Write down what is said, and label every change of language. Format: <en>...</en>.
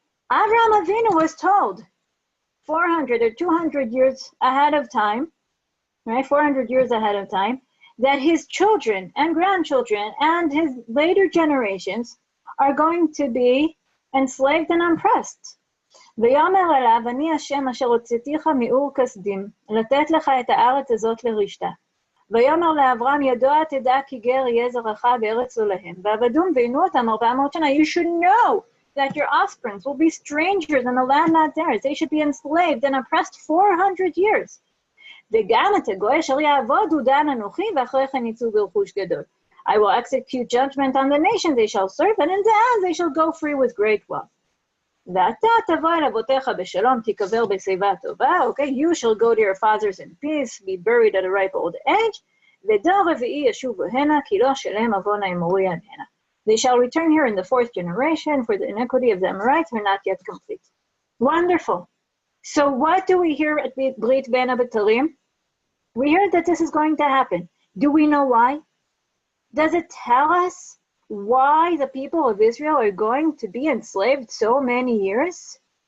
<en>Avraham Avinu was told 400 or 200 years ahead of time, right? 400 years ahead of time, that his children and grandchildren and his later generations are going to be enslaved and oppressed.</en> <he>ויאמר אליו, אני השם אשר הוצאתיך מאור כשדים, לתת לך את הארץ הזאת לרשתה. ויאמר לאברהם, ידוע תדע כי גר יהיה זרעך בארץ עולהם, ועבדום ועינו אותם 400 שנה.</he> <en>You should know that your offsprings will be strangers in the land not theirs. They should be enslaved and oppressed 400 years.</en> <he>וגם את הגוי אשר יעבודו דן אנוכי, ואחרי כן יצאו ברכוש גדול.</he> <en>I will execute judgment on the nation they shall serve, and in the end they shall go free with great wealth.</en> <he>ואתה תבוא אל אבותיך בשלום, תיקבר בשיבה טובה.</he> <en>Okay, you shall go to your fathers in peace, be buried at a ripe old age.</en> <he>ודור רביעי ישובו הנה, כי לא שלם עוון האמורי עליהנה.</he> <en>They shall return here in the 4th generation, for the iniquity of the Amorites are not yet complete. Wonderful. So what do we hear at Brit Ben Abtalim? We hear that this is going to happen. Do we know why? Does it tell us why the people of Israel are going to be enslaved so many years?</en>